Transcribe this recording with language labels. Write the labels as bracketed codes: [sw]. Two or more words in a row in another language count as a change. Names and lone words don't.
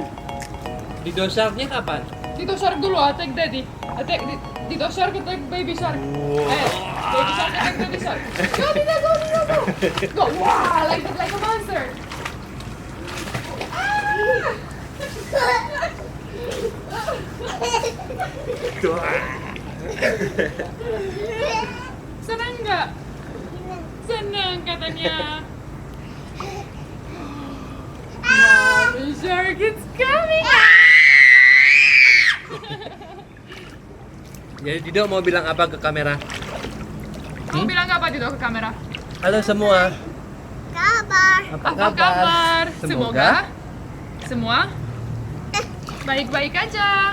[id] Dido Sharknya kapan? Dido Shark dulu, [en] attack Daddy. Attack Dido Shark, attack Baby Shark. Baby Shark, attack Daddy Shark. Go, Dido, go, Dido, go. Go, wow, like a monster. [id] Senang nggak? Senang katanya. [en] Mommy Shark, it's coming. [id] Jadi Dido mau bilang apa ke kamera? Kamu bilang apa Dido ke kamera? Halo semua. Kabar. Apa Apa kabar? Semoga Semua baik-baik aja.